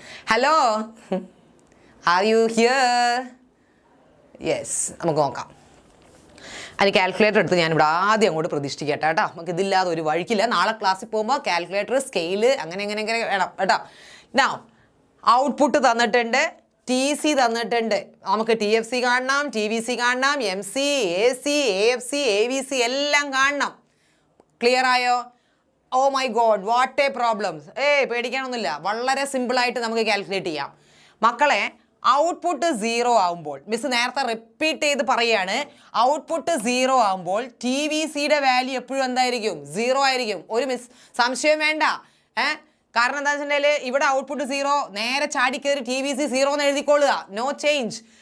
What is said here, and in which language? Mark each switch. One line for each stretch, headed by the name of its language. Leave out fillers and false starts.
English: Hello, are you here? Yes,
Malayalam: നമുക്ക് നോക്കാം. അതിന് കാൽക്കുലേറ്റർ എടുത്ത് ഞാനിവിടെ ആദ്യം അങ്ങോട്ട് പ്രതീക്ഷിക്കട്ടെ കേട്ടോ. നമുക്ക് ഇതില്ലാതെ ഒരു വഴിക്കില്ല. നാളെ ക്ലാസ്സിൽ പോകുമ്പോൾ കാൽക്കുലേറ്റർ, സ്കെയില് അങ്ങനെ വേണം കേട്ടോ. നൗ ഔട്ട്പുട്ട് തന്നിട്ടുണ്ട്, TC തന്നിട്ടുണ്ട്. നമുക്ക് TFC കാണണം, TVC കാണണം, MC, AC, AFC, AVC എല്ലാം കാണണം. ക്ലിയർ ആയോ?
English: Oh my God, what a problems.
Malayalam: പേടിക്കാനൊന്നുമില്ല, വളരെ സിമ്പിളായിട്ട് നമുക്ക് കാൽക്കുലേറ്റ് ചെയ്യാം. മക്കളെ, ഔട്ട്പുട്ട് 0 ആകുമ്പോൾ, മിസ് നേരത്തെ റിപ്പീറ്റ് ചെയ്ത് പറയാണ്, ഔട്ട്പുട്ട് 0 ആകുമ്പോൾ TVCയുടെ വാല്യൂ എപ്പോഴും എന്തായിരിക്കും? 0 ആയിരിക്കും. ഒരു സംശയം വേണ്ട. കാരണം എന്താ വെച്ചിട്ടുണ്ടെങ്കിൽ ഇവിടെ ഔട്ട്പുട്ട് 0, നേരെ ചാടിക്കയറി TVC 0 എന്ന് എഴുതിക്കൊള്ളുക,
English: No change.